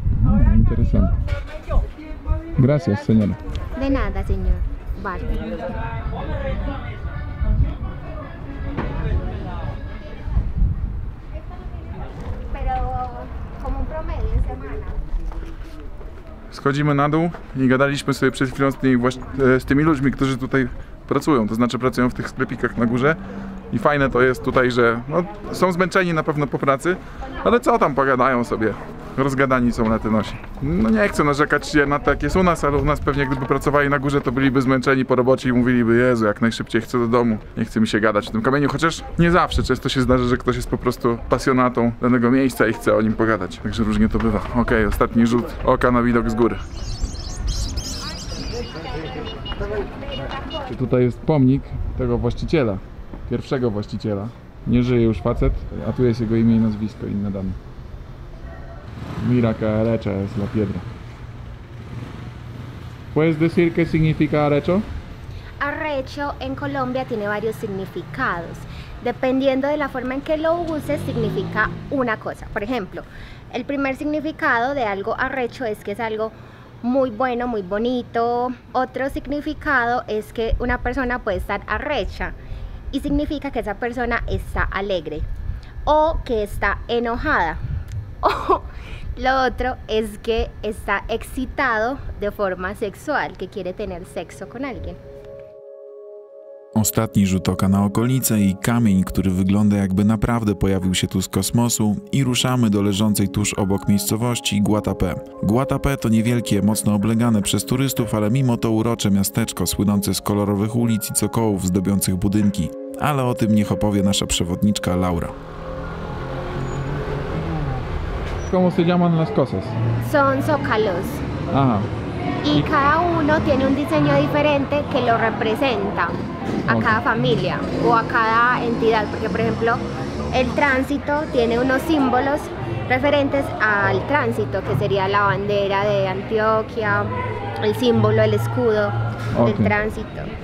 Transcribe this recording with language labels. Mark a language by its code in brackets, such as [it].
[es] Ah, interesante. Gracias, señora. De nada, señor. Vale. Pero como un promedio en semana. [pl] Schodzimy na dół i gadaliśmy sobie przed chwilą z tymi ludźmi, którzy tutaj pracują, to znaczy pracują w tych sklepikach na górze. I fajne to jest tutaj, że no, są zmęczeni na pewno po pracy, ale co tam pogadają sobie, rozgadani są na te nosi. No nie chcę narzekać na to, jak jest u nas, ale u nas pewnie gdyby pracowali na górze, to byliby zmęczeni po robocie i mówiliby: Jezu, jak najszybciej chcę do domu, nie chce mi się gadać w tym kamieniu, chociaż nie zawsze, często się zdarza, że ktoś jest po prostu pasjonatą danego miejsca i chce o nim pogadać, także różnie to bywa. Okej, ostatni rzut oka na widok z góry. Tutaj jest pomnik tego właściciela, pierwszego właściciela. Nie żyje już facet, a tu jest jego imię i nazwisko inne dane. [es] Mira que arecha es la piedra. ¿Puedes decir qué significa arrecho? Arrecho en Colombia tiene varios significados. Dependiendo de la forma en que lo uses, significa una cosa. Por ejemplo, el primer significado de algo arrecho es que es algo muy bueno, muy bonito. Otro significado es que una persona puede estar arrecha y significa que esa persona está alegre o que está enojada. O lo otro es que está excitado de forma sexual, que quiere tener sexo con alguien. [pl] Ostatni rzut oka na okolice i kamień, który wygląda jakby naprawdę pojawił się tu z kosmosu, i ruszamy do leżącej tuż obok miejscowości Guatapé. Guatapé to niewielkie, mocno oblegane przez turystów, ale mimo to urocze miasteczko słynące z kolorowych ulic i cokołów zdobiących budynki. Ale o tym niech opowie nasza przewodniczka Laura. [es] ¿Cómo se llaman las cosas? Son zócalos. Ajá. Y cada uno tiene un diseño diferente que lo representa a cada familia o a cada entidad, porque por ejemplo el tránsito tiene unos símbolos referentes al tránsito, que sería la bandera de Antioquia, el símbolo, el escudo del tránsito.